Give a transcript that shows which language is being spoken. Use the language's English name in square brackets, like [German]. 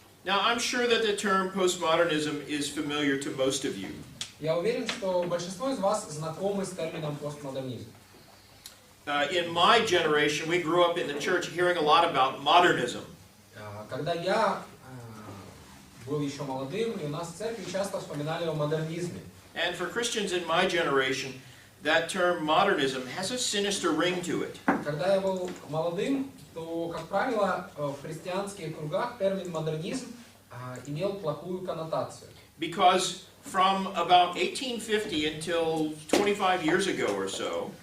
[English] Now, I'm sure that the term postmodernism is familiar to most of you. [Russian] Я уверен, что большинство из вас знакомы с термином постмодернизм. [English] In my generation, we grew up in the church hearing a lot about modernism. [Russian] Когда я был еще молодым, и у нас в церкви часто вспоминали о модернизме. [English] And for Christians in my generation, that term modernism has a sinister ring to it. [Russian] Когда я был молодым, то, как правило, в христианских кругах термин модернизм имел плохую коннотацию. [English] Because from about 1850 until 25 years ago or so,